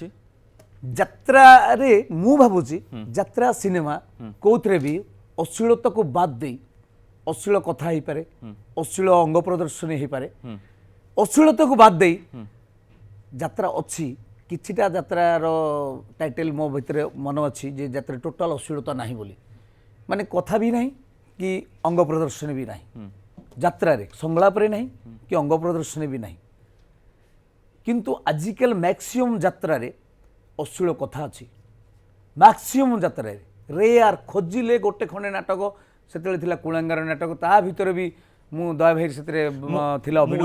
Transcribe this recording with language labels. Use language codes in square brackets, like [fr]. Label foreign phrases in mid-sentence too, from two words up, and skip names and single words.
[or] ଯାତ୍ରାରେ ମୁଁ ଭାବୁଛି ଯାତ୍ରା ସିନେମା କୋଉଥିରେ ବି ଅଶ୍ଳୀଳତାକୁ ବାଦ ଦେଇ ଅଶ୍ଳୀଳ କଥା ହେଇପାରେ ଅଶ୍ଳୀଳ ଅଙ୍ଗ ପ୍ରଦର୍ଶନୀ ହେଇପାରେ ଅଶ୍ଳୀଳତାକୁ ବାଦ ଦେଇ ଯାତ୍ରା ଅଛି କିଛିଟା ଯାତ୍ରାର ଟାଇଟେଲ ମୋ ଭିତରେ ମନ ଅଛି ଯେ ଯାତ୍ରାରେ ଟୋଟାଲ ଅଶ୍ଳୀଳତା ନାହିଁ ବୋଲି ମାନେ କଥା ବି ନାହିଁ [hi] कि अंग प्रदर्शन भी नहीं [or] ଯାତ୍ରାରେ ସଂଳାପରେ ନାହିଁ କି ଅଙ୍ଗ ପ୍ରଦର୍ଶନ ବି ନାହିଁ କିନ୍ତୁ ଆଜିକାଲି ମ୍ୟାକ୍ସିମମ୍ ଯାତ୍ରାରେ ଅଶ୍ଳୀଳ କଥା ଅଛି ମ୍ୟାକ୍ସିମମ୍ ଯାତ୍ରାରେ ରେୟାର ଖୋଜିଲେ ଗୋଟେ ଖଣ୍ଡେ ନାଟକ ସେତେବେଳେ ଥିଲା କୁଳାଙ୍ଗାର ନାଟକ ତା ଭିତରେ ବି ମୁଁ ଦୟା ଭାଇ ସେଥିରେ ଥିଲା ଅଭିନୟ